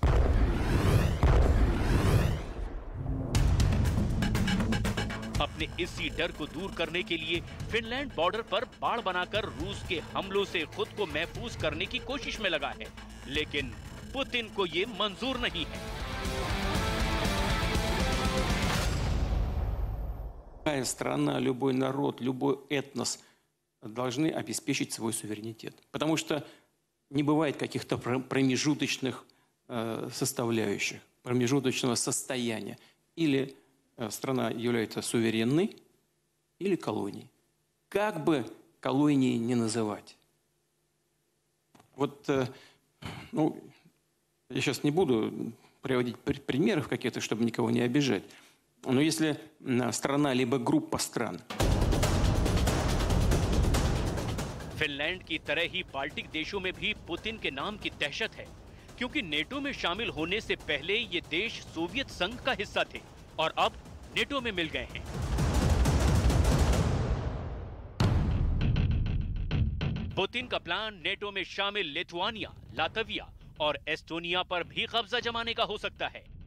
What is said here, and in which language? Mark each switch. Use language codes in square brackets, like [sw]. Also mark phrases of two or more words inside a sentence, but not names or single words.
[hi] अपने इसी डर को दूर करने के लिए फिनलैंड बॉर्डर पर बाड़ बनाकर रूस के हमलों से खुद को महफूज करने की कोशिश में लगा है। लेकिन पुतिन को ये मंजूर नहीं है। [ru] Любая страна, любой народ, любой этнос должны обеспечить свой суверенитет. Потому что не бывает каких-то промежуточных составляющих, промежуточного состояния. Или страна является суверенной, или колонией. Как бы колонией не называть. Вот, ну, я сейчас не буду приводить примеров каких-то, чтобы никого не обижать. Но если страна либо группа стран. [hi] फिनलैंड की तरह ही बाल्टिक देशों में भी पुतिन के नाम की दहशत है, क्योंकि नेटो में शामिल होने से पहले ये देश सोवियत संघ का हिस्सा थे और अब नेटो में मिल गए हैं। पुतिन का प्लान नेटो में शामिल लिथुआनिया, लातविया और एस्टोनिया पर भी कब्जा जमाने का हो सकता है।